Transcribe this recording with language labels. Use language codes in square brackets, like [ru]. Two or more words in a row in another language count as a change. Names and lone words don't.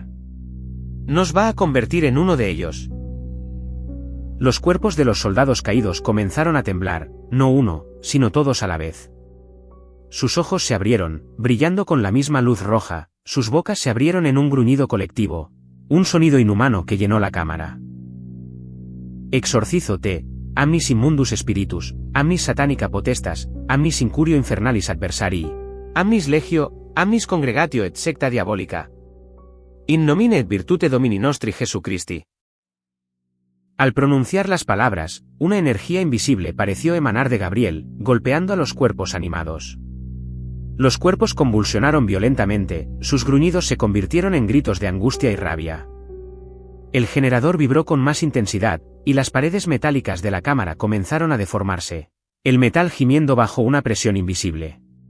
[es] Nos va a convertir en uno de ellos. Los cuerpos de los soldados caídos comenzaron a temblar, no uno, sino todos a la vez. Sus ojos se abrieron, brillando con la misma luz roja, sus bocas se abrieron en un gruñido colectivo, un sonido inhumano que llenó la cámara. [la] Exorcizo te, amnis immundus spiritus, amnis satanica potestas, amnis incurio infernalis adversarii, amnis legio, amnis congregatio et secta diabolica. In nomine et virtute Domini nostri Jesu Christi. [es] Al pronunciar las palabras, una energía invisible pareció emanar de Gabriel, golpeando a los cuerpos animados. Los cuerpos convulsionaron violentamente, sus gruñidos se convirtieron en gritos de angustia y rabia. El generador vibró con más intensidad, y las paredes metálicas de la cámara comenzaron a deformarse, el metal gimiendo bajo una presión invisible.